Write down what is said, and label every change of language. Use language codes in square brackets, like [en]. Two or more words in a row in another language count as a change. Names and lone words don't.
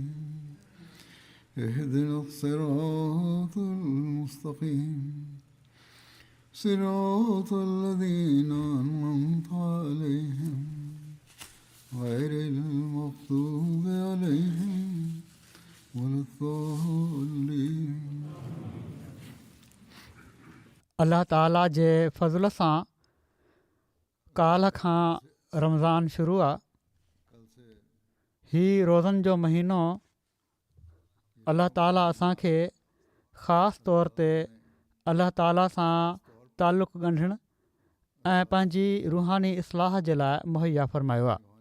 [ar] اهدنا الصراط المستقيم صراط الذين أنعمت عليهم غير المغضوب عليهم ولا الضالين. [sd] अल्लाह ताला जे फज़ल सां काल्ह खां रमज़ान शुरू आहे. हीउ रोज़नि जो महीनो अल्लाह ताला असांखे ख़ासि तौर ते अल्लाह ताला सां तालुक़ु ॻंढणु ऐं पंहिंजी रूहानी इस्लाह जे लाइ मुहैया फ़रमायो आहे.